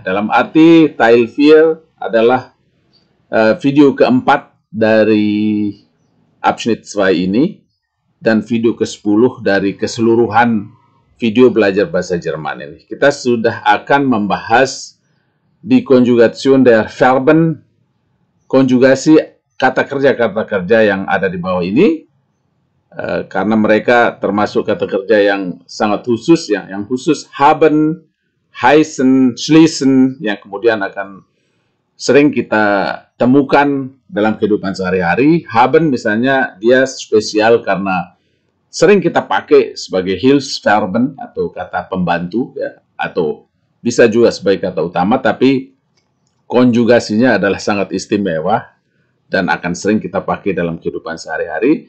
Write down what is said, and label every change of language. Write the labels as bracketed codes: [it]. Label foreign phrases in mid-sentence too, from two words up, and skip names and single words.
[id] Dalam arti Teil 4 adalah video keempat dari Abschnitt 2 ini, dan video ke-10 dari keseluruhan video belajar bahasa Jerman ini. Kita sudah akan membahas di [de] Konjugation der Verben, [id] konjugasi kata kerja yang ada di bawah ini, karena mereka termasuk kata kerja yang sangat khusus, yang khusus [de] haben, heißen, schließen, [id] yang kemudian akan sering kita temukan dalam kehidupan sehari-hari. Haben misalnya dia spesial karena sering kita pakai sebagai Hilfsverben atau kata pembantu ya, atau bisa juga sebagai kata utama, tapi konjugasinya adalah sangat istimewa dan akan sering kita pakai dalam kehidupan sehari-hari.